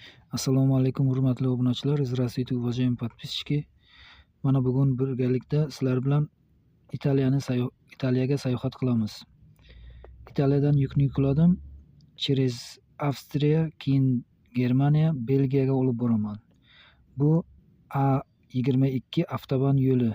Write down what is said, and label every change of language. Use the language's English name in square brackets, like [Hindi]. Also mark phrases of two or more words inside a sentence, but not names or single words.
[Arabic] السلام عليكم [Uzbek] hurmatli obunachilar, [Russian] здравствуйте уважаемые подписчики. [Uzbek] Mana bugun birgalikda sizlar bilan Italiyaga sayohat qilamiz. Italiyadan yukni yukladim. Через Avstriya, keyin Germaniya, Belgiyaga olib boraman. Bu A22 avtoban yo'li.